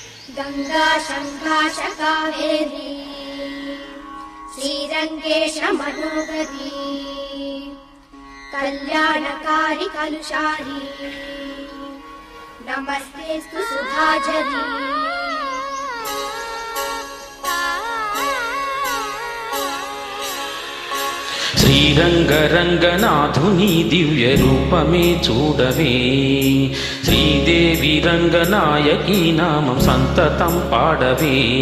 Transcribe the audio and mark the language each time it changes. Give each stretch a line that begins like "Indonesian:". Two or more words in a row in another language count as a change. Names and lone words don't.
Sanskrit: गंगा शंकाश कावेरी श्रीरंगेश मनोगरी कल्याणकारी कलुषारी नमस्तेस्तु सुधाजरी
Telugu: శ్రీరంగరంగనాథుని దివ్య రూపమే చూడవే శ్రీదేవి రంగనాయకి నామం సంతతం పాడవే